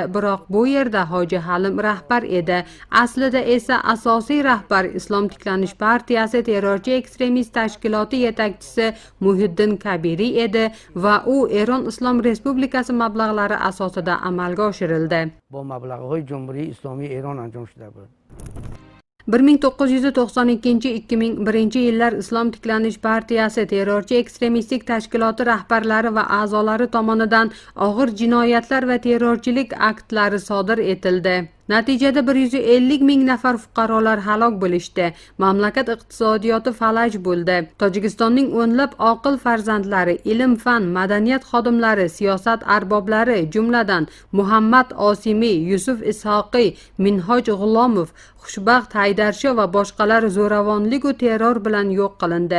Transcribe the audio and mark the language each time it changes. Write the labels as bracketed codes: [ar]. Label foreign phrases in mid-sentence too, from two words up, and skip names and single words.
[uz] Biroq bu yerda Hoji Halim rahbar edi. Aslida esa asosiy rahbar Islom tiklanish partiyasi terrorchi ekstremist tashkiloti yetakchisi Muhiddin Kabiri edi va u Eron Islom Respublikasi mablag'lari asosida amalga oshirildi. [fa] با مبلغ‌های جمهوری اسلامی ایران انجام شده بود. [uz] 1992-2001 Islom tiklanish partiyasi terrorchi ekstremistik tashkiloti rahbarlari va a'zolari tomonidan og'ir jinoyatlar va terrorchilik aktlari sodir etildi. Natijada 150 ming nafar fuqarolar halok bo'lishdi. Mamlakat iqtisodiyoti falaj bo'ldi. Tojikistonning o'nlab oqil farzandlari, ilm-fan, madaniyat xodimlari, siyosat arboblari, jumladan Muhammad Osimiy, Yusuf Ishoqiy, Minhoj G'ulomov, Xushbaxt Haydarsho va boshqalar zo'ravonlik va terror bilan yo'q qilindi.